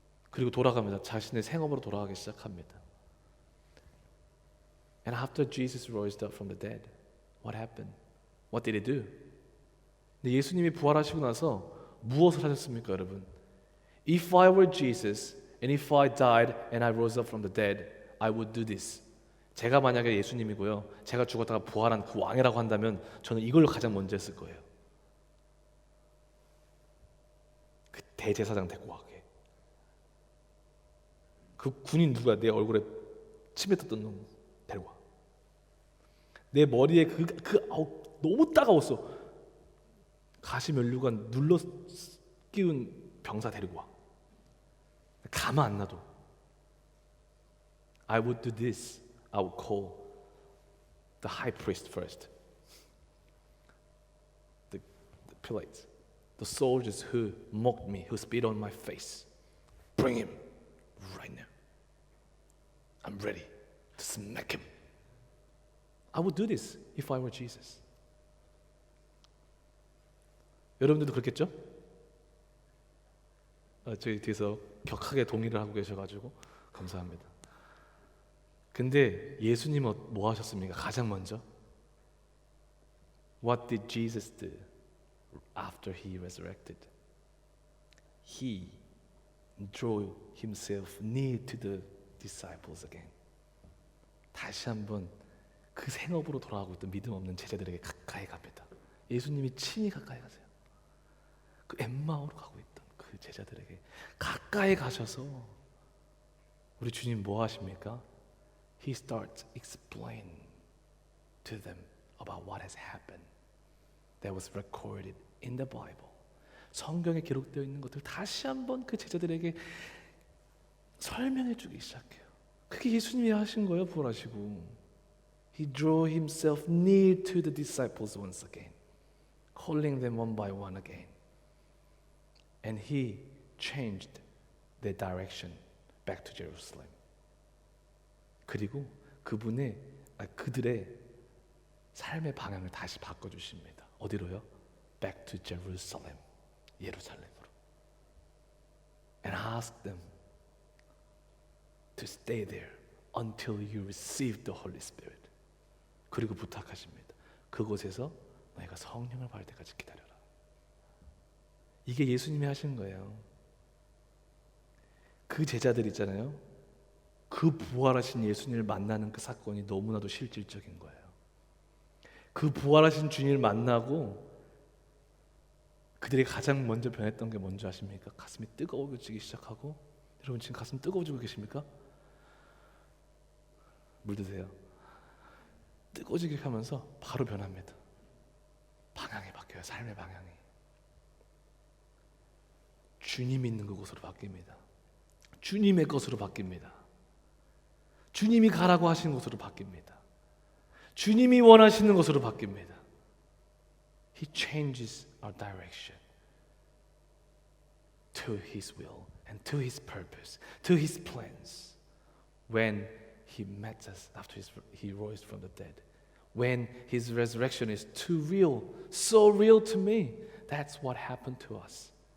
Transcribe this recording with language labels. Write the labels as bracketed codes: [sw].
[ko] 그리고 돌아갑니다. 자신의 생업으로 돌아가기 시작합니다. [en] And after Jesus rose up from the dead, what happened? What did he do? [ko] 근데 예수님이 부활하시고 나서 무엇을 하셨습니까, 여러분? [en] If I were Jesus and if I died and I rose up from the dead, I would do this. [ko] 제가 만약에 예수님이고요, 제가 죽었다가 부활한 그 왕이라고 한다면 저는 이걸 가장 먼저 했을 거예요. 그 대제사장 데리고 가게. 그 군인 누가 내 얼굴에 침에 떴던 놈 데리고 와. 내 머리에 너무 따가웠어. 가시면류관 눌러 끼운 병사 데리고 와. 가만 안 놔둬. [en] I would do this. I would call the high priest first. The Pilates. The soldiers who mocked me, who spit on my face. Bring him right now. I'm ready to smack him. I would do this if I were Jesus. [ko] 여러분들도 그렇겠죠? 저희 뒤에서 격하게 동의를 하고 계셔가지고 감사합니다. 근데 예수님은 뭐 하셨습니까? 가장 먼저 [en] What did Jesus do after He resurrected? He drew Himself near to the disciples again. [ko] 다시 한번 그 생업으로 돌아가고 있던 믿음 없는 제자들에게 가까이 갑니다. 예수님이 친히 가까이 가세요. 그 엠마오로 가고 있던 그 제자들에게 가까이 가셔서 우리 주님 뭐 하십니까? [en] He starts explaining to them about what has happened that was recorded in the Bible. [ko] 성경에 기록되어 있는 것들 다시 한번 그 제자들에게 설명해 주기 시작해요. 그게 예수님이 하신 거예요, 부활하시고. [en] He drew himself near to the disciples once again, calling them one by one again. And he changed their direction back to Jerusalem. [ko] 그리고 그들의 삶의 방향을 다시 바꿔주십니다. 어디로요? [en] Back to Jerusalem, 예루살렘으로. And ask them to stay there until you receive the Holy Spirit. [ko] 그리고 부탁하십니다. 그곳에서 너희가 성령을 받을 때까지 기다려라. 이게 예수님이 하신 거예요. 그 제자들 있잖아요. 그 부활하신 예수님을 만나는 그 사건이 너무나도 실질적인 거예요. 그 부활하신 주님을 만나고 그들이 가장 먼저 변했던 게 뭔지 아십니까? 가슴이 뜨거워지기 시작하고, 여러분 지금 가슴 뜨거워지고 계십니까? 물 드세요. 뜨거워지게 하면서 바로 변합니다. 방향이 바뀌어요. 삶의 방향이. 주님이 있는 그곳으로 바뀝니다. 주님의 것으로 바뀝니다. 주님이 가라고 하시는 곳으로 바뀝니다. 주님이 원하시는 것으로 바뀝니다. [en] He changes our direction to His will and to His purpose, to His plans. When He met us after He rose from the dead, when His resurrection is too real, so real to me, that's what happened to us.